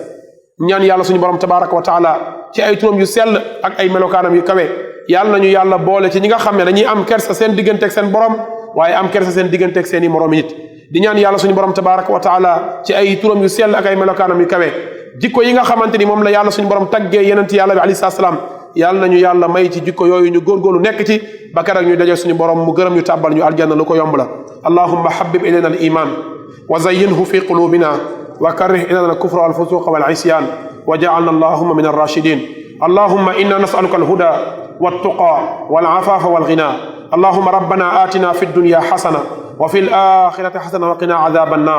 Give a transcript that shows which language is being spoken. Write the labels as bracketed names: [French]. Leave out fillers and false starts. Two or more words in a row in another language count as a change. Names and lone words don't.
[Wolof] ñaan yàlla suñu borom [Arabic] تبارك وتعالى [Wolof] ci ay turam yu sell ak ay melokaanam yu kawe yàlla nañu yàlla boole ci ñi nga xam ne dañuy am kersa seen digganteeg seen borom waaye am kersa seen digganteeg seen i moroomi nit. di ñaan yàlla suñu borom [Arabic] تبارك وتعالى [Wolof] ci ay turam yu sell ak ay melokaanam yu kawe jikko yi nga xamante ni moom la yàlla suñu borom taggee yenent yàlla bi [Arabic] عليه السلام [Wolof] yàlla nañu yàlla may ci jikko yooyu ñu góorgóorlu nekk ci ba keroog ñu daje suñu borom mu gërëm ñu tàbbal ñu aljanna lu ko yomb la. [Arabic] اللهم حبب إلينا الإيمان وزينه في قلوبنا وكره إلينا الكفر والفسوق والعصيان واجعلنا اللهم من الراشدين. اللهم إنا نسألك الهدى والتقى والعفاف والغنى. اللهم ربنا آتنا في الدنيا حسنة وفي الآخرة حسنة وقنا عذاب النار.